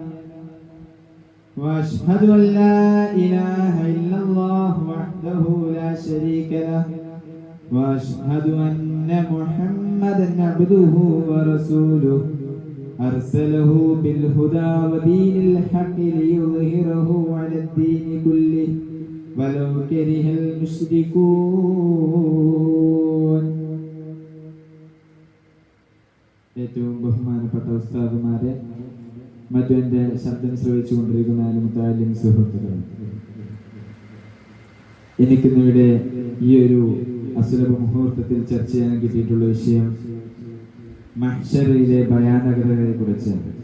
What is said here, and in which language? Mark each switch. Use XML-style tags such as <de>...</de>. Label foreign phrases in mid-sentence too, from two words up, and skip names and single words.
<ar>وأشهد أن لا إله إلا الله وحده لا شريك له وأشهد أن محمدا عبده ورسوله أرسله بالهدى ودين الحق ليظهره على الدين كله ولو كره المشركون.</ar> <ml>ഏറ്റവും ബഹുമാനപ്പെട്ട ഉസ്താദുമാരെ, മറ്റു എൻ്റെ ശബ്ദം ശ്രവിച്ചുകൊണ്ടിരിക്കുന്ന മുത്താലിം സുഹൃത്തുക്കൾ, എനിക്കിന്നിവിടെ ഈ ഒരു അസുലഭ മുഹൂർത്തത്തിൽ ചർച്ച ചെയ്യാൻ കിട്ടിയിട്ടുള്ള വിഷയം മഹ്ശറിലെ ഭയാനകതകളെ കുറിച്ച്.</ml>